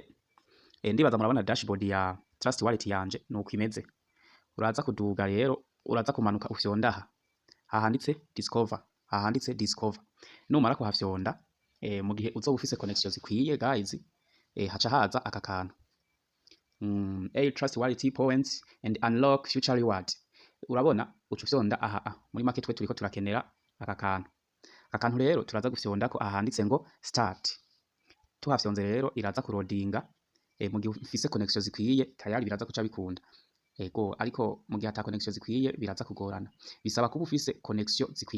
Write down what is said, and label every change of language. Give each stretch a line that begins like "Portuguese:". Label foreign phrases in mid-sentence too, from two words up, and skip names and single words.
Rundi: Ndibaza murabona dashboard ya trust wallet yanje nuko imeze. Uraza kuduga rero, uraza kumanuka ufyonda hahanditse discover. Numara kuhafyonda mu gihe uzoba ufise connection zikwiye guys, haca haza aka kantu trust wallet
English: points and unlock future reward.
Rundi: Urabona uca ufyonda aha muri market twe turiko turakenera aka kantu rero turaza gufyonda ko ahanditse ngo start. Tuhafyonze rero iraza kurodinga. Mu gihe ufise connection zikwiye tayari biraza kuca bikunda. Ego ariko mu gihe ata connection zikwiye biraza kugorana, bisaba kuba ufise connection zikwiye.